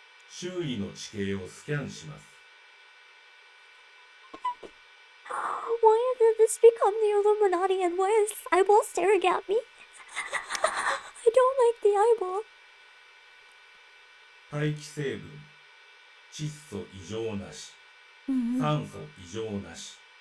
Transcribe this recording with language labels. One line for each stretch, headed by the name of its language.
Japanese: 周囲の地形をスキャンします。
English: Why did this become the Illuminati and why is this eyeball staring at me? I don't like the eyeball.
Japanese: 大気成分、窒素異常なし、酸素異常なし、